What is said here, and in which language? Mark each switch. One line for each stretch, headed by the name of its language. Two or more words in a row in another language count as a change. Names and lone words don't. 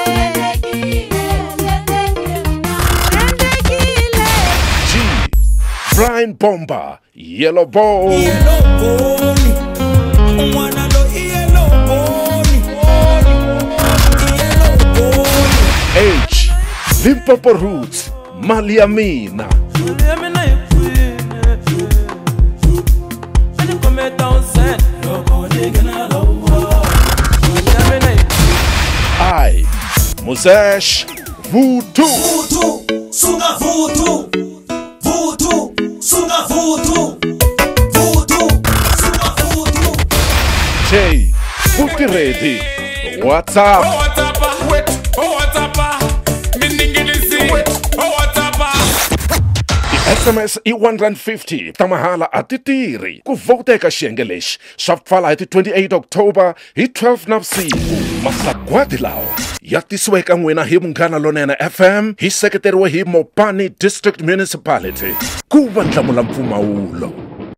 English: Brian Bomba, Yellow Bone. H, Limpopo Roots, Maliamina. I, Musesh, Voodoo. Voodoo, Sunga Voodoo. Voodoo, Sunga Voodoo. Voodoo, Sunga Voodoo. J, Futi Ready. What's up? Oh, what's up? Wait. Oh, what's up? Miningilisi. Wait. Oh, what's up?
Tsonga: SMS I-150 tamahala atitiri ku vote eka xiyenge lexi swa pfala hi ti 28 October hi 12 navusiku. Masagwadi lawa ya tisiwa eka n'wina hi Munghana Lonene FM hi seketeriwe hi Mopani District Municipality ku vandlamula mpfumawulo.